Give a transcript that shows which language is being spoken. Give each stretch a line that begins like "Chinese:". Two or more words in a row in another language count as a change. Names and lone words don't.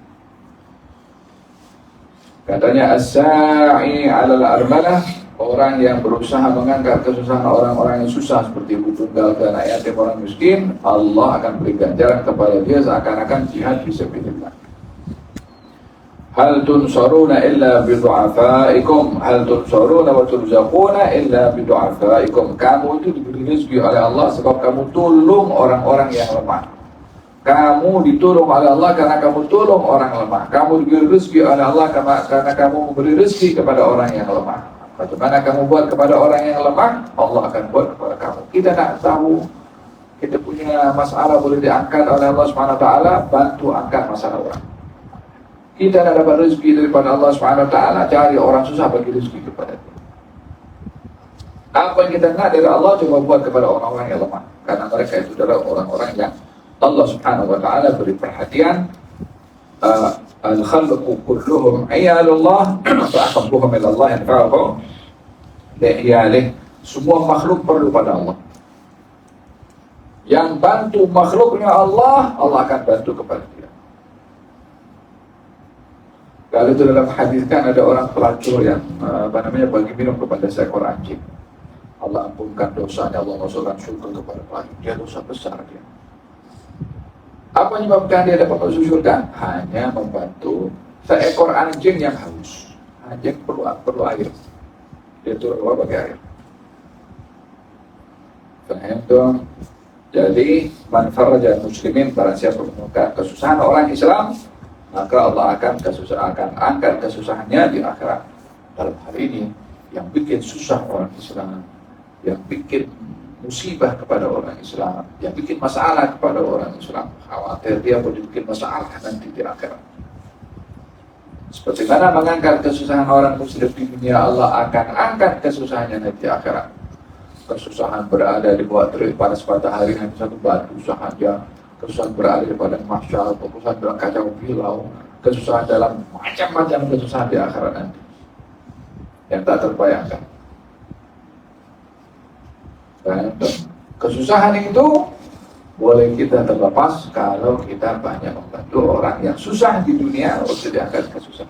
Malay: Katanya
Arabic: الساعي على الأرملة,
Malay: orang yang berusaha mengangkat kesusahan orang-orang yang susah seperti ibu tunggal dan anak yatim, orang miskin, Allah akan beri ganjaran kepada dia seakan-akan
Arabic: جهاد في سبيل الله. هل تنصرون إلا بضعفائكم، هل تنصرون وترزقون إلا بضعفائكم.
Malay: Kamu itu diberi rezeki oleh Allah sebab kamu tolong orang-orang yang lemah. Kamu ditolong oleh Allah karena kamu tolong orang lemah. Kamu diberi rezeki oleh Allah karena kamu memberi rezeki kepada orang yang lemah. Bagaimana kamu buat kepada orang yang lemah, Allah akan buat kepada kamu. Kita tak tahu, kita punya masalah boleh diangkat oleh Allah SWT, bantu angkat masalah orang. Kita tidak dapat rezeki daripada Allah SWT, cari orang susah bagi rezeki kepada dia. Apa yang kita nak dari Allah, coba buat kepada orang-orang yang lemah. Karena mereka itu adalah orang-orang yang Allah SWT beri perhatian.
Arabic: الخلق كلهم عيال الله فأحبهم إلى الله أنفعهم لعياله.
Malay: Semua makhluk perlu pada Allah. Yang bantu makhluknya Allah, Allah akan bantu kepada dia. Kalau itu dalam hadis kan ada orang pelacur yang bagi minum kepada seekor anjing. Allah ampunkan dosanya, Allah masukkan syurga kepada pelacur. Dia dosa besar dia. Apa yang menyebabkan dia dapat masuk surga? Hanya membantu seekor anjing yang haus. Anjing perlu air. Dia turun ke bawah bagi air. Faham dong? Jadi
Arabic: من فرج مسلمين,
Malay: barang siapa menemukan kesusahan orang Islam, maka Allah akan angkat kesusahannya di akhirat. Dalam hal ini yang bikin susah orang Islam, yang bikin musibah kepada orang Islam, yang bikin masalah kepada orang Islam, khawatir dia boleh bikin masalah nanti di akhirat. Seperti mana mengangkat kesusahan orang muslim di dunia, Allah akan angkat kesusahannya nanti di akhirat. Kesusahan berada di bawah terik panas matahari hanya satu batu sahaja, kesusahan berada di padang mahsyar, kesusahan dalam kacau bilau, kesusahan dalam macam-macam kesusahan di akhirat nanti yang tak terbayangkan. Dan kesusahan itu boleh kita terlepas kalau kita banyak membantu orang yang susah di dunia untuk diangkat kesusahan.